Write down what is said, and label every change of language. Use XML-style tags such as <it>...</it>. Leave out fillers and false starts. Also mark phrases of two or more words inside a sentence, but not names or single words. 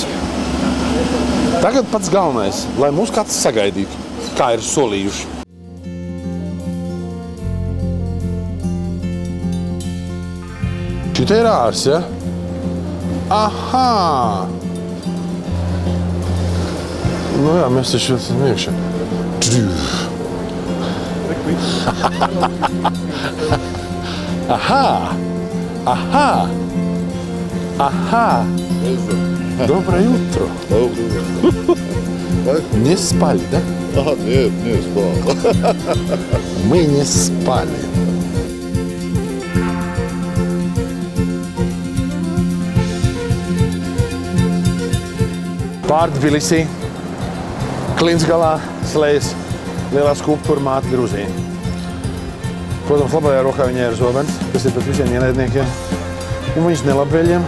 <lv>Tagad pats galvenais, lai mūs kāds sagaidītu, kā ir solījuši. Šitā ir ārs, ja? Ahā! Mēs taču esam iekšā. Aha!</lv> <ru>Доброе утро. Не спали, да? Нет, не спал. Мы не спали.</ru> <lv>Pār Tbilisī, Klinsgalā slējas lielā skulptūra māte Gruzija. Protams, labajā rokā viņai ir zobens, kas ir pēc visiem ienaidniekiem, un viņas nelabvēļiem.</lv>